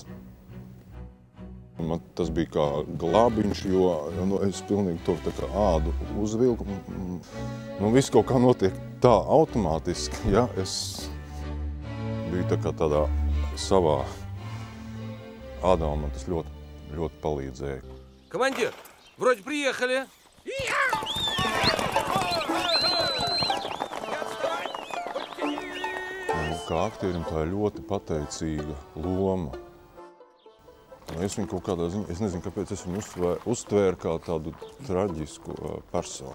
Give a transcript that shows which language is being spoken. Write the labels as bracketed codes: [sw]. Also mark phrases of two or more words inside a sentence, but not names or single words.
[lv] Man tas bija kā glābiņš, jo es pilnīgi to tā kā ādu uzvilku. Viss kaut kā notiek tā automātiski, ja? Es biju tā kā tādā savā ādā, un man tas ļoti palīdzēja. [ru] Командир, вроде приехали. [lv] Kā aktierim tā ir ļoti pateicīga loma. Es viņu kaut kādā ziņā, es nezinu, kāpēc es viņu uztvēru kā tādu traģisku personu.